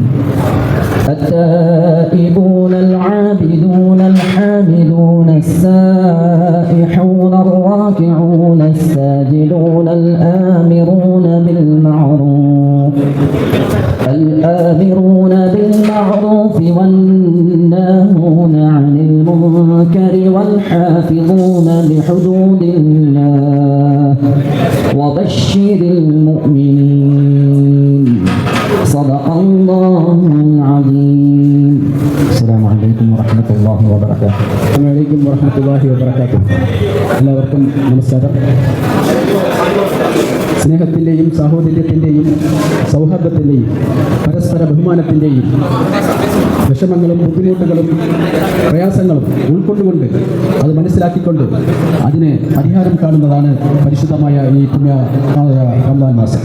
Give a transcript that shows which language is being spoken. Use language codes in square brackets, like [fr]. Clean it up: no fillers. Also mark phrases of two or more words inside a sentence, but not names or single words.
[ar] التائبون العابدون الحامدون السائحون الراكعون الساجدون الآمرون بالمعروف والناهون عن المنكر والحافظون لحدود الله وبشر المؤمنين. صدق الله العظيم. السلام عليكم ورحمة الله وبركاته. السلام عليكم ورحمة الله وبركاته. [ml] എല്ലാവർക്കും നമസ്കാരം. സ്നേഹത്തിൻ്റെയും സാഹോദര്യത്തിൻ്റെയും സൗഹാർദ്ദത്തിൻ്റെയും പരസ്പര ബഹുമാനത്തിൻ്റെയും വിഷമങ്ങളും ബുദ്ധിമുട്ടുകളും പ്രയാസങ്ങളും ഉൾക്കൊണ്ടുകൊണ്ട് അത് മനസ്സിലാക്കിക്കൊണ്ട് അതിന് പരിഹാരം കാണുന്നതാണ് പരിശുദ്ധമായ ഈ പുണ്യ റമദാൻ മാസം.